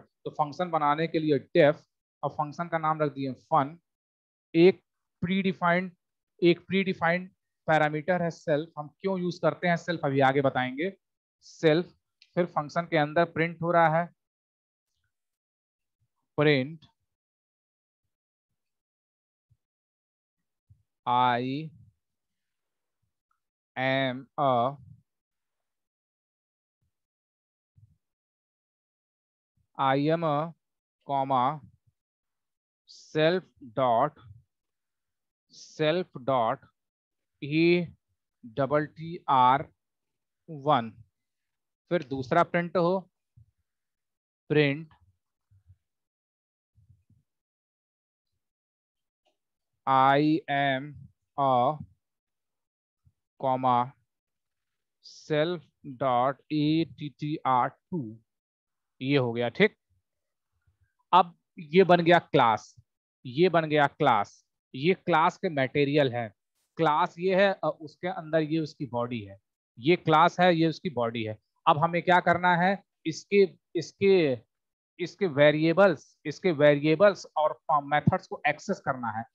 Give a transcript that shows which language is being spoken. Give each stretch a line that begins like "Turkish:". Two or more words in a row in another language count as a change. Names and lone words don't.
Hindi: तो फंक्शन बनाने के लिए डेफ और फंक्शन का नाम रख दिए फन। एक प्रीडिफाइंड पैरामीटर है सेल्फ। हम क्यों यूज करते हैं सेल्फ अभी आगे बताएंगे। सेल्फ, फिर फंक्शन के अंदर प्रिंट हो रहा है
English: प्रिंट I am a comma self dot e double t r 1।
Hindi: फिर दूसरा प्रिंट हो प्रिंट
English: I am a comma self dot attr2।
Hindi: ये हो गया। ठीक, अब ये बन गया क्लास, ये क्लास के मटेरियल है। क्लास ये है, उसके अंदर ये उसकी बॉडी है। ये क्लास है, ये उसकी बॉडी है। अब हमें क्या करना है, इसके इसके इसके वेरिएबल्स और मेथड्स को एक्सेस करना है।